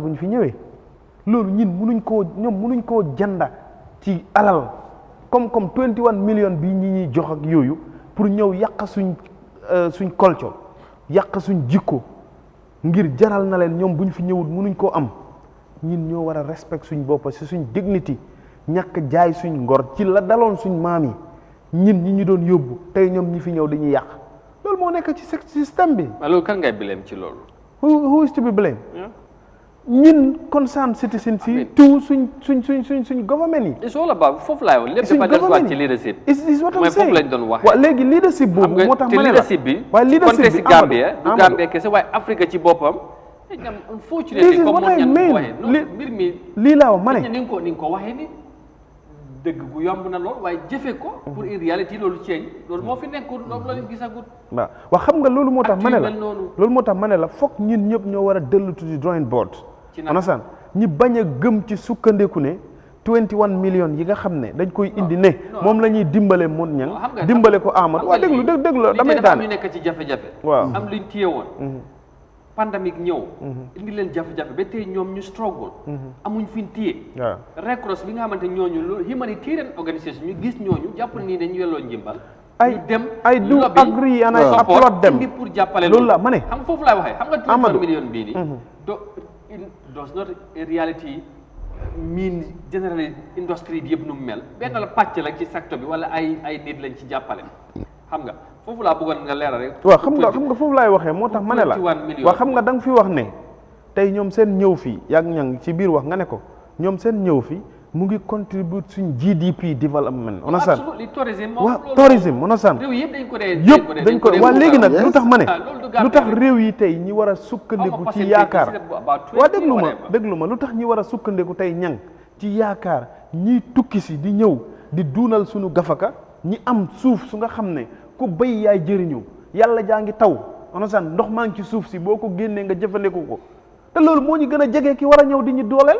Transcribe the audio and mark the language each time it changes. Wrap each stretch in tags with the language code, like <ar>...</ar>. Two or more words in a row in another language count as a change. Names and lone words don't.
<wo>bu ñu fi ñëwee loolu ñun munuñ koo janda ci alal comme 21 million bii ñi ñuy jox ak yooyu pour ñëw yàq suñ culture yàq suñ jikko ngir jaral na leen ñoom bu ñu fi ñëwul munuñ koo am ñun ñoo war a respect suñ bopp si suñ dignity ñàkk jaay suñ ngor ci la daloon suñ maam yi ñi ñu doon yóbbu tey ñoom ñi fi ñëw dañuy yàq loolu moo nekk ci système bi. loolu kan ngay blame ci loolu.</wo> <en>who is to be blamed? ñun concerned citizens</en> <wo>yi tout suñ</wo> <en>government yi. it's all about</en> <wo>foofu laay wax lépp dafa delluwaat ci leadership.</wo> <en>is what I'm saying</en> <wo>foofu lañ doon waxee. waaw léegi leadership boobu moo tax ma ne la leadership bi contexte Gambia du Gambia kese waaye Afrique ci boppam. unfortunately comme moom ñan ko waxee non mbir mi lii laa wax ma ne ni nga ko waxee ni dëgg gu yomb na lool waaye jëfe ko pour in réalité loolu ceeñ loolu moo fi nekkul loolu la ñu gisagut. waaw wax xam nga loolu moo tax ma ne la loolu moo tax ma ne la foog ñun ñëpp ñoo war a dellu</wo> <en>to the drawing board.</en> <wo>understand ñi bañ a gëm ci sukkandeku ne 21 million yi nga xam ne dañ koy indi ne moom la ñuy dimbale Modou Niang dimbale ko Amadou waaw déglu damay daan ñu nekk ci jafe-jafe waaw am luñ téye woon pandémique ñëw indi leen jafe-jafe ba tey ñoom ñu struggle amuñ fi ñu téye Red Cross bi nga xamante ñooñu loolu</wo> <en>humanitarian organisation</en> <wo>ñu gis ñooñu jàpp nii dañu yelloo njimbal ñu dem</wo> <en>I do agree and I applaud them</en> <wo>pour jàppale loolu la ma ne xam nga foofu laay waxee xam nga 21 million bii nii</wo> <en>does not in reality</en> <wo>miin général industrie bi yëpp nu mu mel benn la pàcc la ci secteur bi wala ay nit lañ ci jàppale xam nga foofu laa bëggoon nga leeral rek. waaw xam nga foofu laay waxee moo tax ma ne la waaw xam nga da nga fi wax ne tey ñoom seen ñëw fii yàgg ñang ci biir wax nga ne ko ñoom seen ñëw fii mu ngi contribute suñ GDP development understand waaw tourisme understand yëpp dañ ko waa léegi nag lu tax ma ne lu tax réew yi tey ñi war a sukkandiku ci yaakaar waa déglu ma lu tax ñi war a sukkandiku tey ñang ci yaakaar ñiy tukki si di ñëw di duunal suñu gafaka ñi am suuf su nga xam ne ku béy yaay jëriñu yàlla jaa ngi taw understand ndox maa ngi ci suuf si boo ko génnee nga jëfandiku ko te loolu moo ñu gën a jege ki war a ñëw di ñu dooleel.</wo>